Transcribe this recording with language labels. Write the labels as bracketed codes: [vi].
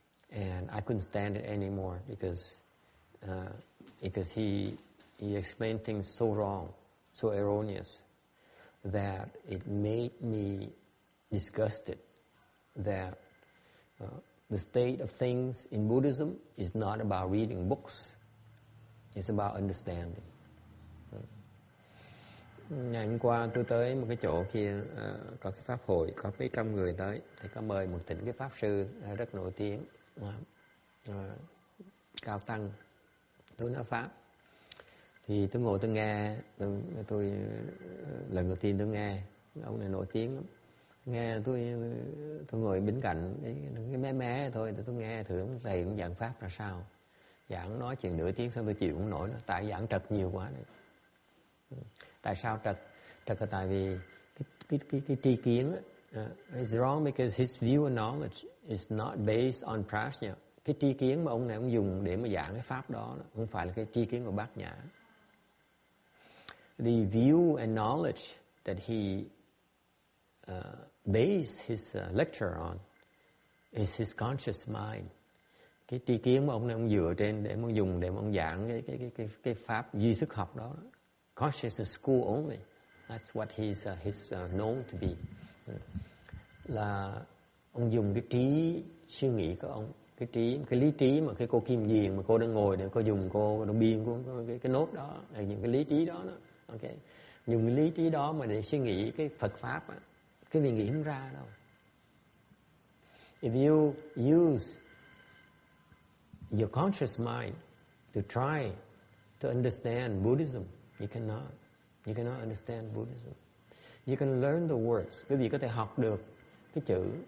[en] And I couldn't stand it anymore because he explained things so wrong, so erroneous, that it made me disgusted that the state of things in Buddhism is not about reading books. It's about understanding. [vi] Ngày hôm qua tôi tới một cái chỗ kia có cái pháp hội, có mấy trăm người tới, thì có mời một thỉnh cái pháp sư rất nổi tiếng, cao tăng, tôi nói pháp. Thì tôi ngồi tôi nghe, tôi lần đầu tiên tôi nghe, ông này nổi tiếng lắm. Nghe tôi ngồi bên cạnh cái mé thôi, để tôi nghe thử thầy cũng giảng pháp là sao. Giảng nói chuyện nửa tiếng xong tôi chịu không nổi nữa, tại giảng trật nhiều quá đấy. Tại sao trật? Trật là tại vì cái tri kiến [en] is wrong because his view and knowledge is not based on prajna. [vi] Cái tri kiến mà ông này ông dùng để mà giảng cái pháp đó không phải là cái tri kiến của Bát Nhã. [en] The view and knowledge that he based his lecture on is his conscious mind. [vi] Cái tri kiến mà ông này ông dựa trên để mà dùng để mà ông giảng cái pháp duy thức học đó. [en] Consciousness school only. That's what he's known to be. [vi] Là ông dùng cái trí suy nghĩ của ông, cái lý trí mà cái cô Kim Diền mà cô đang ngồi để cô dùng cô đồng biên của cái nốt đó, những cái lý trí đó, okay. Dùng cái lý trí đó mà để suy nghĩ cái Phật pháp á, cái vị nghĩ không ra đâu. [en] If you use your conscious mind to try to understand Buddhism, you cannot understand Buddhism. You can learn the words. [vi] Quý vị có thể học được cái chữ.